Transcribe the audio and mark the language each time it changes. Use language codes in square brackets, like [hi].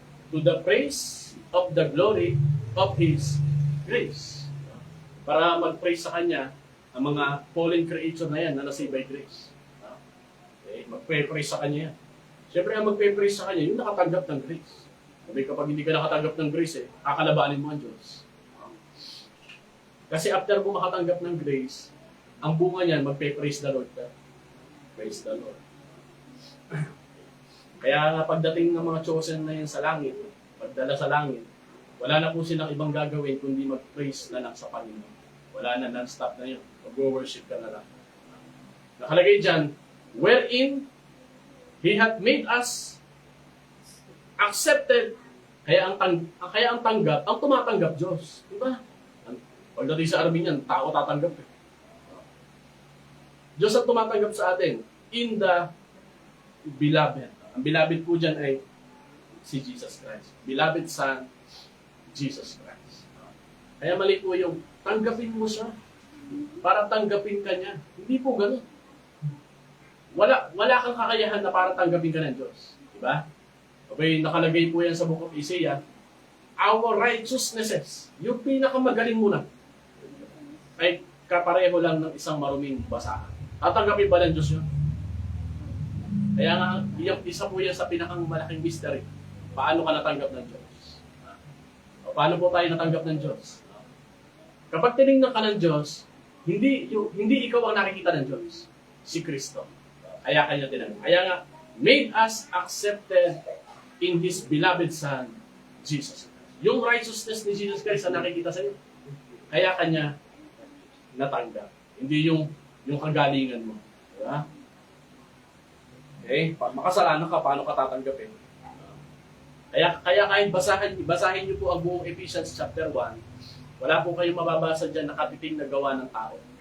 [en] To the praise of the glory of His grace. [tl] Para mag-praise sa Kanya ang mga fallen creature na yan na nasave by grace. Okay? Mag-praise sa Kanya yan. Siyempre, ang mag-praise sa Kanya, yung nakatanggap ng grace. Sabi, kapag hindi ka nakatanggap ng grace, kakalabanin mo ang Diyos. Kasi after mo makatanggap ng grace, ang bunga niyan, mag-praise the Lord ka. [en] Praise the Lord. [tl] Kaya pagdating ng mga chosen na yun sa langit, pagdala sa langit, wala na po silang ibang gagawin kundi mag-praise na lang sa Panginoon. Wala na, non-stop na yun. Mag-worship ka na lang. Nakalagay dyan, [en] wherein He hath made us accepted. [tl] Kaya ang tanggap, ang tumatanggap Diyos. Diba? Pagdating sa Armenian, tao tatanggap. Diyos ang tumatanggap sa atin [en] in the beloved. [tl] Ang beloved po dyan ay si Jesus Christ. Beloved Son, Jesus Christ. Kaya mali po yung tanggapin mo siya para tanggapin ka niya. Hindi po ganun. Wala kang kakayahan na para tanggapin ka ng Diyos. Diba? Okay, nakalagay po yan sa Book of Isaiah. [en] Our righteousnesses, [tl] yung pinakamagaling muna, ay kapareho lang ng isang maruming basahan. Tatanggapin ba ng Diyos yun? Kaya nga, isa po yan sa pinakang malaking mystery. Paano ka natanggap ng Diyos? O paano po tayo natanggap ng Diyos? Kapag tinignan ka ng Diyos, hindi ikaw ang nakikita ng Diyos. Si Kristo. Kaya kanya tinanggap. Kaya nga, [en] made us accepted in His beloved Son, Jesus Christ. [tl] Yung righteousness ni Jesus Christ ang nakikita sa iyo. Kaya kanya natanggap. Hindi yung kagalingan mo. Diba? Okay? Makasalanan ka, paano ka tatanggapin? Kaya kahit basahin niyo po ang buong Ephesians chapter 1, wala po kayong mababasa dyan na katiting na gawa ng tao.